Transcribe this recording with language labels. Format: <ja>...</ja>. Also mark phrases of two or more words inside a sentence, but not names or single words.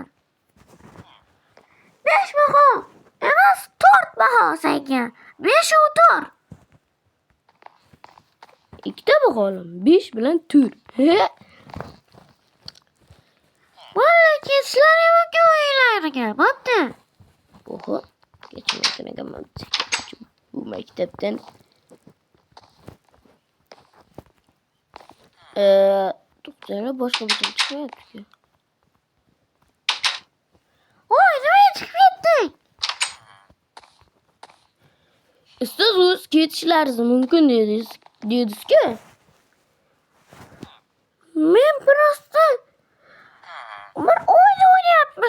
<uz>5 baho emas 4 baho senga. 5 o'tir. Ikkita bakalım. 5 bilan 4. Vallahi ketishlar yo'q o'yinlariga. Bo'pti. Oho.</uz> <tr>Geçmeyeceğim bu mektepten. Doktora başka bir şey çıkmıyor ki.</tr> <uz>Oy, nima chiqib ketdik? Siz o'z ketishlaringiz mumkin dedingiz-ku. Men prosta bir o'yin o'ynayapmiz.</uz>